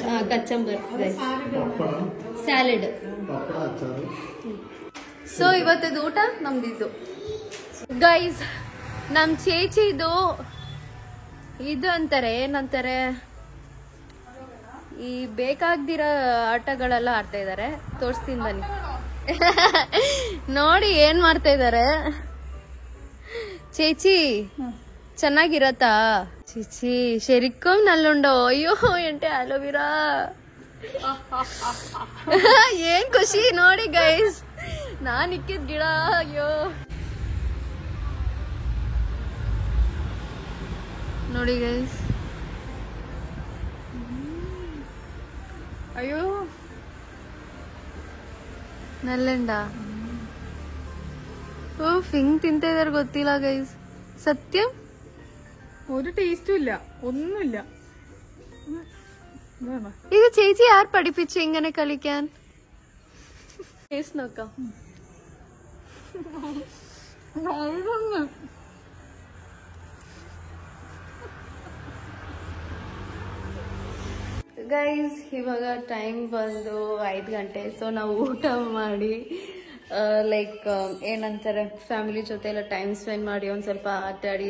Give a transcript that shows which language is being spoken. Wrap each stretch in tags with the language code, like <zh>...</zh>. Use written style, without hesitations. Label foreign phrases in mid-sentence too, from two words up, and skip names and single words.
<kn>ಕಚ್ಚಂಬರ್ ಸ್ಯಾಲೆಡ್. ಸೊ ಇವತ್ತದು ಊಟ ನಮ್ದಿದ್ದು ಗೈಸ್. ನಮ್ ಚೇಚಿದು ಇದು ಅಂತಾರೆ, ಏನಂತಾರೆ, ಈ ಬೇಕಾಗ್ದಿರೋ ಆಟಗಳೆಲ್ಲ ಆಡ್ತಾ ಇದಾರೆ. ತೋರಿಸ್ತೀನಿ ಬನ್ನಿ. ನೋಡಿ ಏನ್ ಮಾಡ್ತಾ ಇದಾರೆ. ചേച്ചി ಚೆನ್ನಾಗಿರತ್ತಾ?</kn> <ml>ചേച്ചി ശരിക്കും നല്ലുണ്ടോ? അയ്യോ എന്റെ ആലോവെരാ.</ml> <kn>ಏನ್ ಖುಷಿ ನೋಡಿ ಗೈಸ್, ನಾನ್ ಇಕ್ಕಿದ್ ಗಿಡ. ಅಯ್ಯೋ ನೋಡಿ ಗೈಸ್, ಅಯ್ಯೋ ನಲ್ಲೆಂಡ. ಹಿಂಗ್ ತಿಂತ ಇದಾರೆ ಗೊತ್ತಿಲ್ಲ ಗೈಸ್.</kn> <ml>സത്യം ഒരു ടേസ്റ്റും ഇല്ല, ഒന്നുമില്ല. ഇത് ചേച്ചി ആർ പഠിപ്പിച്ചു ഇങ്ങനെ കളിക്കാൻ? ടേസ്റ്റ് നോക്കാം.</ml> <kn>ಗೈಸ್ ಇವಾಗ ಟೈಮ್ ಬಂದು 5 ಗಂಟೆ. ಸೊ ನಾವು ಊಟ ಮಾಡಿ ಲೈಕ್ ಏನಂತಾರೆ, ಫ್ಯಾಮಿಲಿ ಜೊತೆ ಎಲ್ಲ</kn> <en>time spend</en> <kn>ಮಾಡಿ ಒಂದ್ ಸ್ವಲ್ಪ ಆಟ ಆಡಿ.</kn>